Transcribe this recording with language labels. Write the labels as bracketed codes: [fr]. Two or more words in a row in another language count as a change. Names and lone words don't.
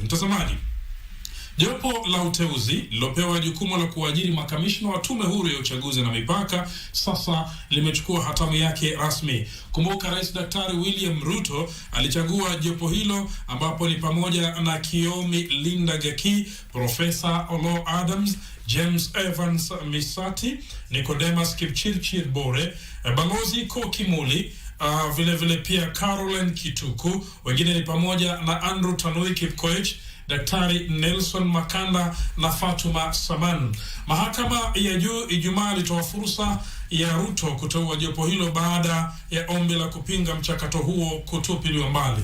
[sw] Mtazamaji, jopo la uteuzi lilopewa jukumu la kuajiri makamishna wa tume huru ya uchaguzi na mipaka sasa limechukua hatamu yake rasmi. Kumbuka Rais Daktari William Ruto alichagua jopo hilo ambapo ni pamoja na Kiomi Linda Gaki, Profesa Olo Adams, James Evans Misati, Nicodemus Kipchirchir Bore, Balozi Kokimuli, vile pia Caroline Kituku. Wengine ni pamoja na Andrew Tanui Kipkoech, Daktari Nelson Makanda na Fatuma Saman. Mahakama ya juu Ijumaa ilitoa fursa ya Ruto kuteua jopo hilo baada ya ombi la kupinga mchakato huo kutupiliwa mbali.